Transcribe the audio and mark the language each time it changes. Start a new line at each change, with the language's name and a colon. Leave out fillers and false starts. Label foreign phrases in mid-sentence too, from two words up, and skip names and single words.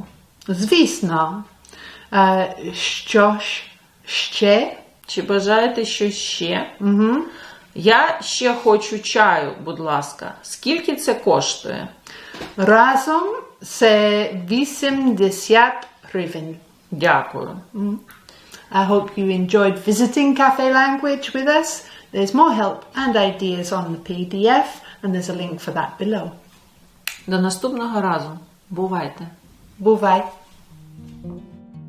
Ukrainian: Звісно. Що ж ще? Чи бажаєте щось ще? Я ще хочу чаю, будь ласка. Скільки це коштує? Разом це 80 гривень. Дякую.
English: I hope you enjoyed visiting Cafe Language with us. There's more help and ideas on the PDF, and there's a link for that below.
Ukrainian: До наступного разу. Бувайте. Бувай!